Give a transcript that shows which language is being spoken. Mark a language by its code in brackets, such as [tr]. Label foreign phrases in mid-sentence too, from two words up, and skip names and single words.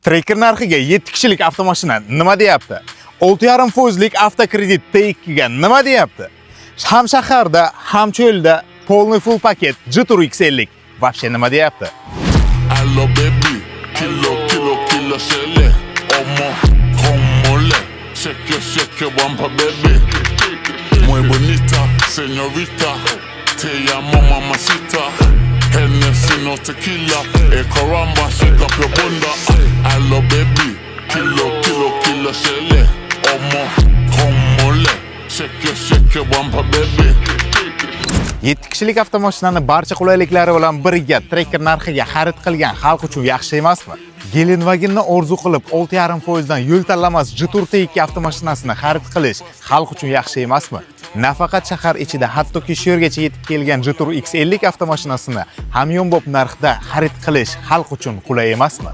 [uz] Tracker narxiga 7 kishilik avtomashina nima deyapti? 6,5% avtokredit T2 ga nima deyapti? Ham shaharda, ham cho'lda polniy full paket Jitur X50 вообще nima deyapti? Allo baby, kilo shelle. Omo, homole, shake bumper baby. [es] Muy bonita, señorita, te llamo mamacita. Hennessy no tequila, caramba, [en] shake up your bunda. Allo baby, kilo shelle. Omo, homole, shake bumper baby. [uz] 7 kishilik avtomashinani barcha qulayliklari bilan birga Tracker narxiga xarid qilgan xalq uchun yaxshi emasmi? Gelenvagenni orzu qilib 6,5% dan yo'l tanlamas Jitur T2 avtomashinasini xarid qilish xalq uchun yaxshi emasmi? Nafaqat shahar ichida, hattoki shu yergacha yetib kelgan Jitur X50 avtomashinasini hamyonbop narxda xarid qilish xalq uchun qulay emasmi?